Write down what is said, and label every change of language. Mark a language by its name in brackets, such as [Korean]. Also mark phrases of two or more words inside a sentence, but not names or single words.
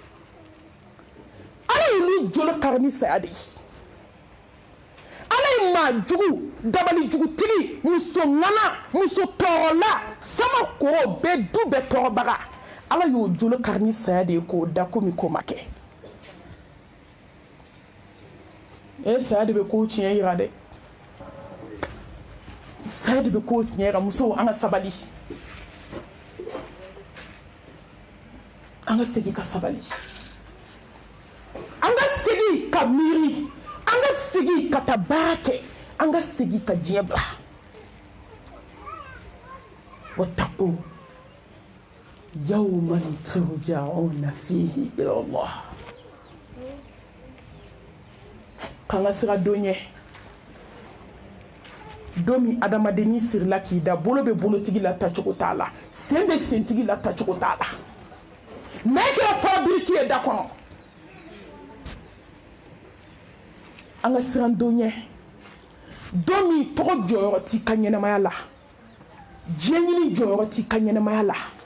[Bambara] ala y'olu jolo kari ni saya de ye ala ye maa jugu dabali jugutigi muso ŋana muso tɔɔrɔla sama koro bɛɛ du bɛɛ tɔɔrɔbaga ala y'o jolo kari ni saya de ye k'o da komi ko ma kɛ saya de bɛ kow tiɲɛ yira dɛ saya de bɛ kow tiɲɛ yira musow an ka sabali an ka segin ka sabali an ka segin ka miiri an ka segin ka taa baara kɛ an ka segin ka diɲɛ bila [Arabic] واتقوا يوما ترجعون فيه إلى الله [Bambara] k'an ka sira don ɲɛ don min adamadennin sirila k'i da bolo bɛ bolotigi la tacogo t'a la sen bɛ sentigi la tacogo t'a la n'a kɛra fabiriki ye da kɔnɔ an ka siran don ɲɛ don min tɔgɔ jɔyɔrɔ t'i ka ɲɛnamaya la diɲɛ ɲini jɔyɔrɔ t'i ka ɲɛnamaya la